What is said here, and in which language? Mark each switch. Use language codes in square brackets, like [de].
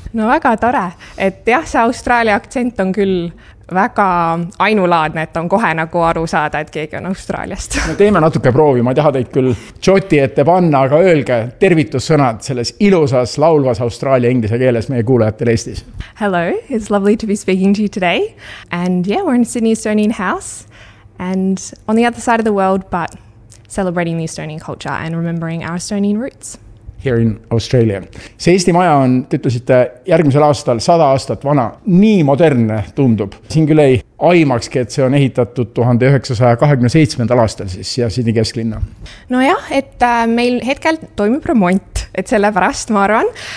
[et] No väga tore. Et jah, see Austraalia aktsent on küll väga ainulaadne, et on kohe nagu aru saada, et keegi on Austraaliast. No teeme natuke proovi, ma teha teid küll tšoti ette panna, aga öelge tervitussõnad selles ilusas laulvas Austraalia inglise keeles meie kuulajatel Eestis. [en] Hello, it's lovely to be speaking to you today. And yeah, we're in Sydney's Estonian house and on the other side of the world, but celebrating the Estonian culture and remembering our Estonian roots. Here in Australia. [et] See Eesti maja on, tõtlesite, järgmisel aastal 100 aastat vana, nii moderne tundub. Siin küll ei aimakski, et see on ehitatud 1927. aastal siis ja Sydney kesklinna. No jah, et meil hetkel toimub remont, et selle pärast ma arvan.